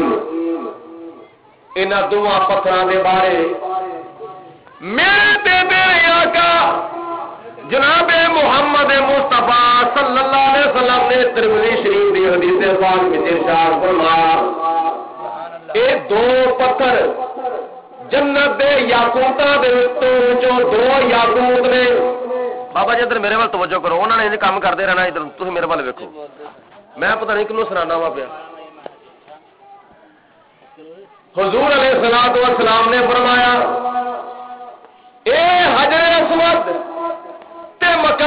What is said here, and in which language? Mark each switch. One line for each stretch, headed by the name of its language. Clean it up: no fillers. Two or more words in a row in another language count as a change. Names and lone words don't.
Punjabi: انہاں دونوں پتھراں دے بارے میرے پیارے آقا جناب محمد مصطفیٰ صلی اللہ علیہ وسلم نے ترمذی شریف دی حدیث پاک میں ارشاد فرمایا اے 2 پتھر جنت دے یاقوتاں دے وچوں 2 یاقوت نے۔ بابا جی ادھر میرے وال توجہ کرو، انہوں نے یہ کام کرتے رہنا، ادھر تسی میرے وال ویکھو، میں پتہ نہیں کنوں سنانا وا پیا۔ حضور علیہ السلام نے فرمایا اے حجر اسود تے